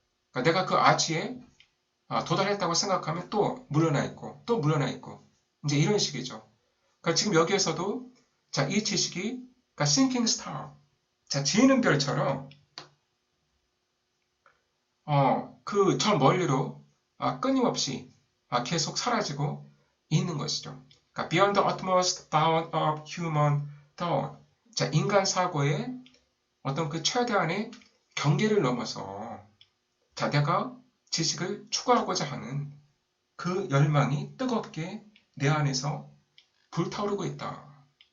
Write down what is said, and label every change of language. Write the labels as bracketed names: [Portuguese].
[Korean] 그러니까 내가 그 아치에 도달했다고 생각하면 또 물러나 있고 또 물러나 있고 이제 이런 식이죠. 그러니까 지금 여기에서도 자, 이 지식이 그러니까 [English] sinking star, [Korean] 자, 지는 별처럼 그 저 멀리로 끊임없이 계속 사라지고 있는 것이죠. [English] 그러니까 beyond the utmost bound of human thought. [Korean] 자, 인간 사고의 어떤 그 최대한의 경계를 넘어서 자, 내가 지식을 추구하고자 하는 그 열망이 뜨겁게 내 안에서 불타오르고 있다.